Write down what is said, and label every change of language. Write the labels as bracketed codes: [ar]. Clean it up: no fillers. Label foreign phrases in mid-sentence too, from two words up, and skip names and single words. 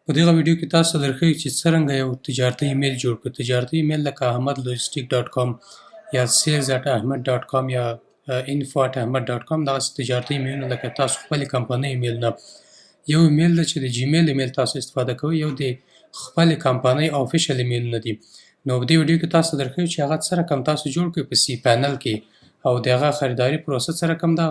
[ps] په دغه ویډیو کې تاسو ته درښیو چې څرنګه یو تجارتي ایمیل جوړ کړو. تجارتي ایمیل لکه ahmadlogistic.com یا sales@ahmed.com یا info@ahmed.com دغسې تجارتي ایمیلونه لکه تاسو خپلې کمپنۍ ایمیلونه. یو ایمیل دی چې د جیمیل ایمیل تاسو استفاده کوئ، یو د خپلې کمپنۍ آفیشل ایمیلونه دي. نو په دې ویډیو کې تاسو ته درښیو چې هغه څه رقم تاسو جوړ کړئ په سی پینل کې او د هغه خریداري پروسه څه رقم ده.